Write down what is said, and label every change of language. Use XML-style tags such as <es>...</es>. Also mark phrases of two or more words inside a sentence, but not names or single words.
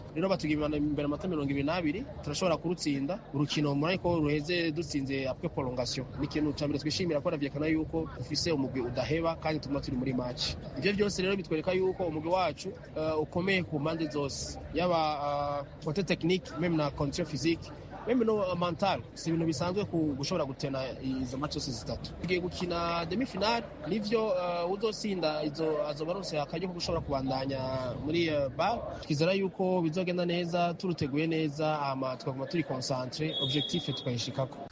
<rn>Rero batugiye imbere amanota 22 turashobora kurutsinda urukino muri ko ruheze dutsinze</rn> <fr>après prolongation.</fr> <rn>Ni ikintu ca mbere twishimira ko ravyerekana yuko ufise umugwi udaheba kandi tuma turi muri match. Ivyo byose rero bitwereka yuko umugwi wacu ukomeye ku mpande zose, yaba</rn> <fr>côté technique même</fr> <rn>na</rn> <fr>condition physique, même</fr> <rn>no mental. Si ibintu bisanzwe gushobora gutena izo match zose zitatu. Tugiye gukina</rn> <fr>demi final,</fr> <rn>nivyo uzosinda izo azobarose akajyo gushobora kubandanya muri BAL. Twizera yuko bizogenda neza, turuteguye neza, ama twaguma turi concentré, objectif tukayishikako.</rn>